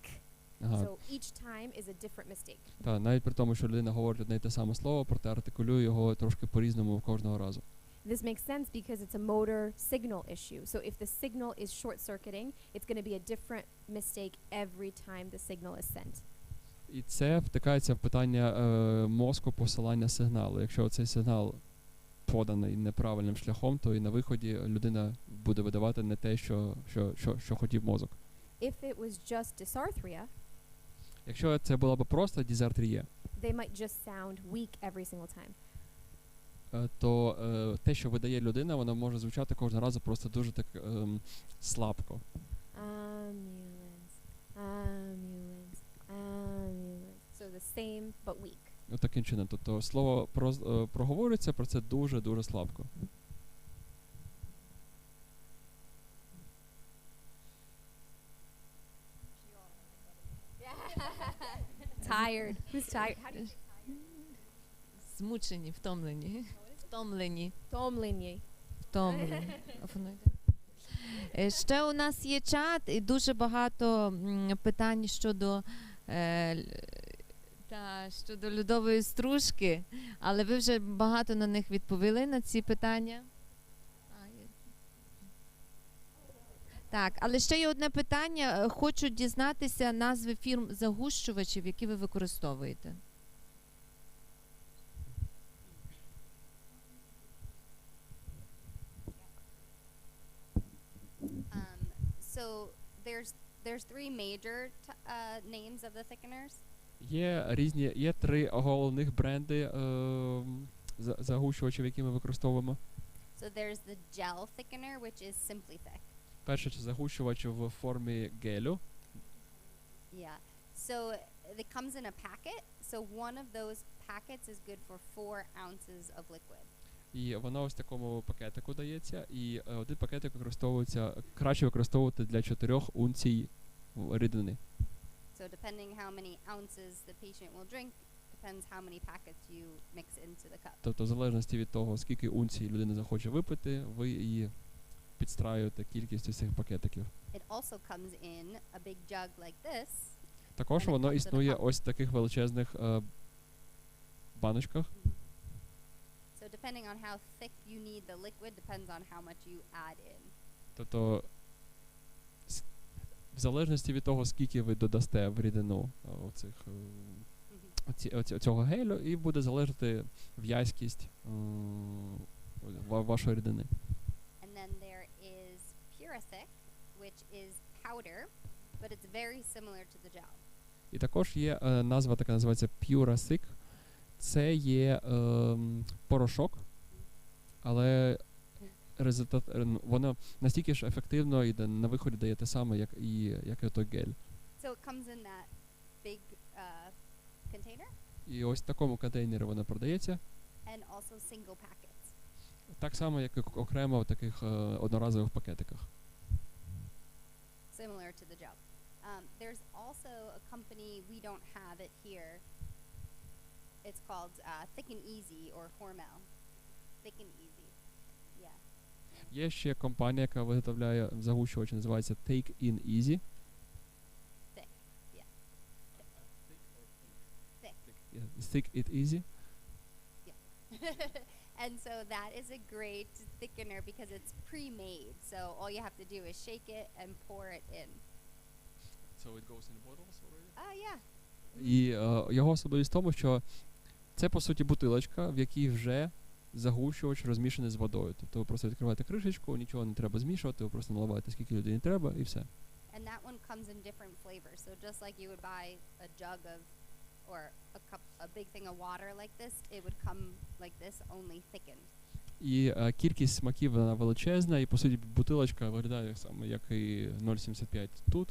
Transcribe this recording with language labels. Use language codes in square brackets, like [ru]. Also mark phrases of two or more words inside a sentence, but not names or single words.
[en] So each time is a different mistake. [uk] Так, навіть при тому, що людина говорить одне і те саме слово, проте артикулює його трошки по-різному кожного разу. [en] This makes sense because it's a motor signal issue. So if the signal is short-circuiting, it's going to be a different mistake every time the signal is sent. [uk] І це втикається в питання мозку посилання сигналу. Якщо цей сигнал поданий неправильним шляхом, то і на виході людина буде видавати не те, що хотів мозок. [en] If it was just dysarthria, [uk] якщо це була б просто дизартрія, [en] they might just sound weak every single time. [uk] То те, що видає людина, воно може звучати кожного разу просто дуже так слабко. [en] Ambulance. So the same, but weak. [uk] Таким чином. Тобто слово проговорюється, про це дуже-дуже слабко. [en] Tired. Who's tired? How do you [uk] Змучені, втомлені. Втомлені. Втомлені. Ще у нас є чат і дуже багато питань щодо льодової стружки, але ви вже багато на них відповіли, на ці питання. Так, але ще є одне питання. Хочу дізнатися назви фірм загущувачів, які ви використовуєте. [en] So there's 3 major names of the thickeners. [uk] Є 3 головних бренди загущувачів, які ми використовуємо. [en] So there's the gel thickener, which is simply thick. [uk] Перше, це загущувач в формі гелю. [en] Yeah. So it comes in a packet. So one of those packets is good for 4 ounces of liquid. [uk] І воно ось в такому пакетику дається, і один пакетик краще використовувати для 4 унцій рідини. [en] So depending how many ounces the patient will drink, depends how many packets you mix into the cup. [uk] Тобто, в залежності від того, скільки унцій людина захоче випити, ви її підстраюєте кількістю цих пакетиків. [en] It also comes in a big jug like this. [uk] Також [en] And it [uk] воно [en] comes with a [uk] існує [en] cup. [uk] ось в таких величезних баночках. [en] So depending on how thick you need the liquid depends on how much you add in. [uk] Тобто, в залежності від того, скільки ви додасте в рідину цього гелю, і буде залежати в'язкість вашої рідини. [en] And then there is Purasic, which is powder, but it's very similar to the gel. [uk] І також є назва, така називається Purasic. Це є порошок, але результат, воно настільки ж ефективно і на виході дає те саме, як і той гель. [en] So it comes in that big container [uk] І ось в такому контейнері воно продається. [en] and also single packets. [uk] Так само, як і окремо в таких одноразових пакетиках. [en] Similar to the gel. There's also a company, we don't have it here. It's called Thick and Easy or Hormel. Thick and Easy. Yeah. [uk] Є ще компанія, яка виготовляє загущувачі, називається Take In Easy. [en] Thick. Yeah. Thick. Thick It Easy. And so that is a great thickener because it's pre-made. So all you have to do is shake it and pour it in. So it goes in bottles already? Yeah. [uk] І його особливість в тому, що це, по суті, бутилочка, в якій вже загущувач розмішаний з водою. Тобто ви просто відкриваєте кришечку, нічого не треба змішувати, ви просто наливаєте, скільки людині треба, і все. [en] And that one comes in different flavors. So just like you would buy a jug of, or a cup, a big thing of water like this, it would come like this, only thickened. [uk] І кількість смаків вона величезна, і, по суті, бутилочка виглядає саме як і 0,75 тут.